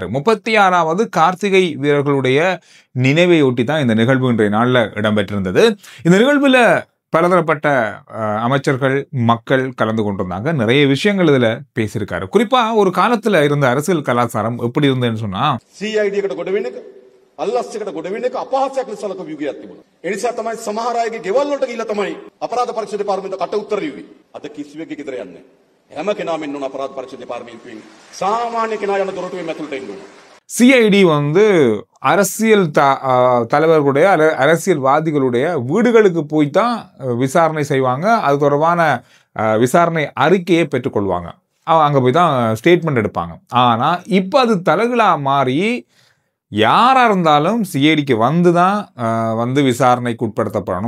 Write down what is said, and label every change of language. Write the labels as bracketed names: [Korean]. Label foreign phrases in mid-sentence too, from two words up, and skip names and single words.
[Tamil] 36வது கார்த்திகை வீரர்களுடைய நினைவையொட்டி தான் இந்த நிகழ்வு இன்றைய நாளில் இடம்பெற்றிருந்தது. இந்த நிகழ்வில் பலதரப்பட்ட அமைச்சர்கள் மக்கள் கலந்து கொண்டிருந்தாங்க. நிறைய விஷயங்கள் இதுல பேசியிருக்காரு. குறிப்பா ஒரு காலத்துல இருந்த அரசியல் கலாச்சாரம் எப்படி இருந்ததுன்னு சொன்னா [Sinhala] අල්ලස්සකට ගොඩ වෙන එක අපහාසයක් ලෙස සලකපු යුගයක් තිබුණා. ඒ නිසා තමයි සමහර අයගේ ගෙවල් වලට ගිහිල්ලා තමයි අපරාධ පරීක්ෂණ දෙපාර්තමේන්තුව කට උත්තර ලිව්වේ. අද කිසිවෙක්ගේ ගෙදර යන්නේ නැහැ. හැම කෙනාම ඉන්න ඕන අපරාධ පරීක්ෂණ දෙපාර්තමේන්තුවෙන් සාමාන්‍ය කෙනා යන දොරටුවෙන් ඇතුළට එන්න ඕන. [Tamil] சிஐடி அரசியல் தலைவர்களுடைய அரசியல்வாதிகளுடைய வீடுகளுக்கு போய் தான் விசாரணை செய்வாங்க. அது தொடர்பான விசாரணை அறிக்கையை பெற்றுக்கொள்வாங்க. அங்கே போய் தான் ஸ்டேட்மெண்ட் எடுப்பாங்க. ஆனால் இப்போ அது தலைகளா மாறி யாராக இருந்தாலும் சிஐடிக்கு வந்து தான் விசாரணைக்கு உட்படுத்தப்படணும்.